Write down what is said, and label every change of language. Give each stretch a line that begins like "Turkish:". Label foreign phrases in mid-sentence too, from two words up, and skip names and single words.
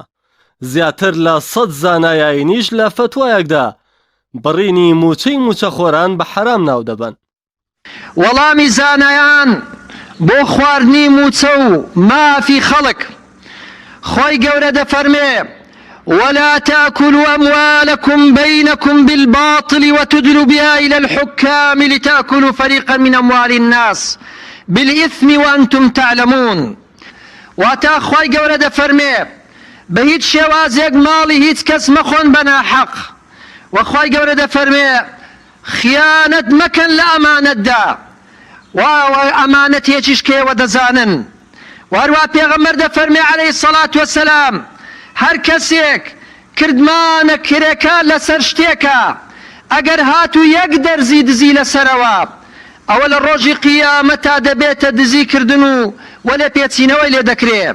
Central Kurdish: زیاتر لە 100 زانای ئاینیش لە فتوایەکدا بڕینی موچەی موچەخۆران بە حرام ناو دەبن. وەڵامی زانایان بۆ خواردنی موچە و مافی خەڵک خۆی گەورە دەفەرمێ
Arabic: ولا تأكلوا أموالكم بينكم بالباطل وتدلوا بها إلى الحكام لتأكلوا فريقا من أموال الناس بالإثم وأنتم تعلمون.
Central Kurdish: واتا خۆی گەورە دەفەرمێ بە هیچ شێوازێک ماڵی هیچ کەس مەخۆن بە ناحەق وەخوای گەورە دەفەرمێ خیانەت مەکەن لە ئەمانەتدا و ئەمانەتێکیش کێوە دەزانن. وهەروە پێغەمبەر دەفەرمێ
Arabic: عەلەیهی سەڵات وەسەلام
Central Kurdish: هەر کەسێک کردمانە کرێکە لەسەر شتێکە ئەگەر هاتوو یەک دەرزی دزی لەسەرەوە ئەوە لە ڕۆژی قیامەتا دەبێتە دزیکردن و وەلێ پێچینەوەی لێ دەکرێت.